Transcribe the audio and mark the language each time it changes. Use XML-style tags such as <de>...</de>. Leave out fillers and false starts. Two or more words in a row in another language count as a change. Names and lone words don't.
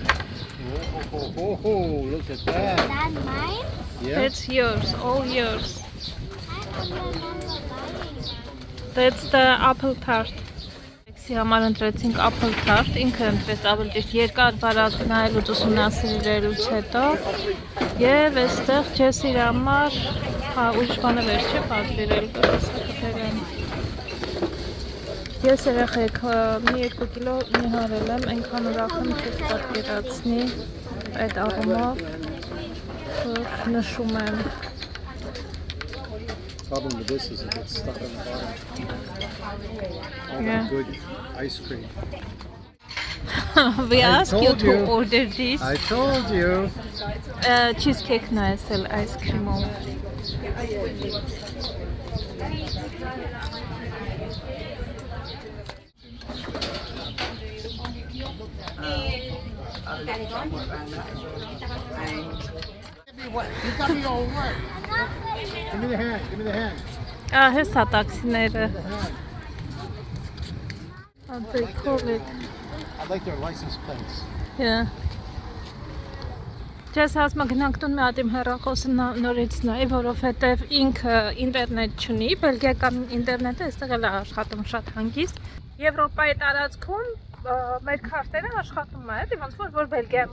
<en>Oh, look at that. That mine? Yeah. it's yours, all yours. I don't remember buying. That's the apple tart.</en> <hy>Ալեքսի համար ընտրեցինք</hy> <en>apple tart,</en> <hy>ինքը ընտրեց ավելի ճիշտ երկար բարակ նայելուց ուսումնասիրելուց հետո եւ այստեղ Ջեսի համար ուրիշ բանը վերջ չէ պատվիրել կսակրեն։ Ես երեխեք մի 2 կիլո մի հարել եմ, այնքան ուրախ եմ չես պատկերացնի այդ առումով, որ նշում եմ։</hy> <en>Problem with this is it gets stuck on the bottom. All Yeah. that good ice cream. We I asked you told to you. order this. I told you.</en> <hy>Cheesecake նայել</hy> <en>ice cream-</en> <hy>ով։</hy> <en>You got me all wet. Give me the hand. Give me the hand.</en> <hy>Հեսա տաքսիները։</hy> <en>The hand. They call it. I like their license plates. Yeah.</en> <hy>Ես ասում եմ գնանք տուն մի հատ իմ հեռախոսը նորից նայ, որովհետև ինքը ինտերնետ չունի, բելգիական ինտերնետը այստեղ էլ է աշխատում շատ հանգիստ։ Եվրոպայի տարածքում մեր քարտերը աշխատում է, դե ոնց որ Բելգիայում</hy>